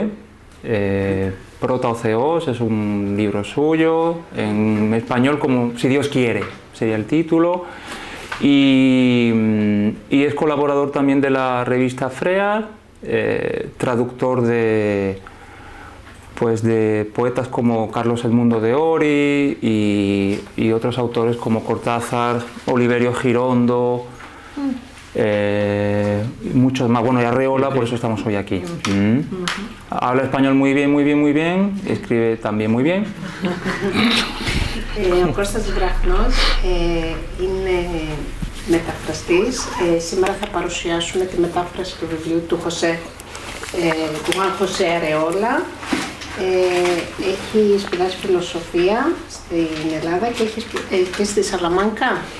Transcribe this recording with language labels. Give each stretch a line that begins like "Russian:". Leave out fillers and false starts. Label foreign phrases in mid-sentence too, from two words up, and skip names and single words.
Spanish: Protaoceos es un libro suyo, en español como Si Dios quiere, sería el título, y es colaborador también de la revista Frear, traductor de poetas como Carlos Edmundo de Ori y otros autores como Cortázar, Oliverio Girondo, muchos más, bueno, y Arreola, por eso estamos hoy aquí. Habla español muy bien, escribe también muy bien.
Greek: Ο Κώστας Βραγνός είναι μεταφραστής. Σήμερα θα παρουσιάσουμε τη μετάφραση του βιβλίου του Juan José Arreola. Έχει σπουδάσει φιλοσοφία στην Ελλάδα και στη Σαλαμάνκα.